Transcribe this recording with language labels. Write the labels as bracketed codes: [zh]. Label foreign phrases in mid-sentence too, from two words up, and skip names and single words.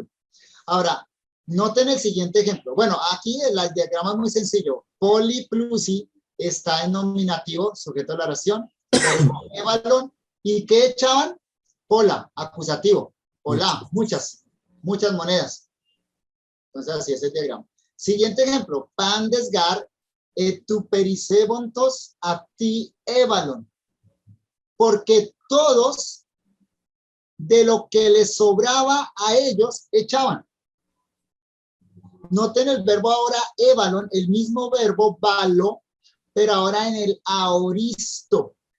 [es] Ahora, noten el siguiente ejemplo. Bueno, aquí el diagrama es muy sencillo. [el] πολλοὶ πλούσιοι [es] está en nominativo, sujeto de la oración. Evalon. ¿Y qué echaban? Pola, acusativo. Pola, muchas monedas. Entonces, así es el diagrama. Siguiente ejemplo. [el] πάντες γὰρ τοῦ περισσεύοντος αὐτοῖς ἔβαλον. [es] Porque todos de lo que les sobraba a ellos echaban. Noten el verbo ahora evalon, el mismo verbo valo, pero ahora en el aoristo.